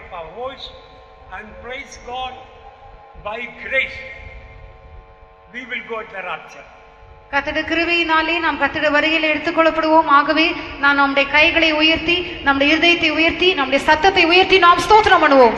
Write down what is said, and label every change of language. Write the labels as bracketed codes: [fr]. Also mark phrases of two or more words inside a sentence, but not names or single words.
[en] voice and praise God by grace. We will go to the rapture. [ta] கர்த்தருடைய கிருபையினாலே நாம் கர்த்தருடைய வருகையில் எடுத்துக்கொள்ளப்படுவோம். ஆகவே நாம் நம்முடைய கைகளை உயர்த்தி, நம்முடைய இருதயத்தை உயர்த்தி, நம்முடைய சத்தத்தை உயர்த்தி நாம் స్తోత్రం பண்ணுவோம்.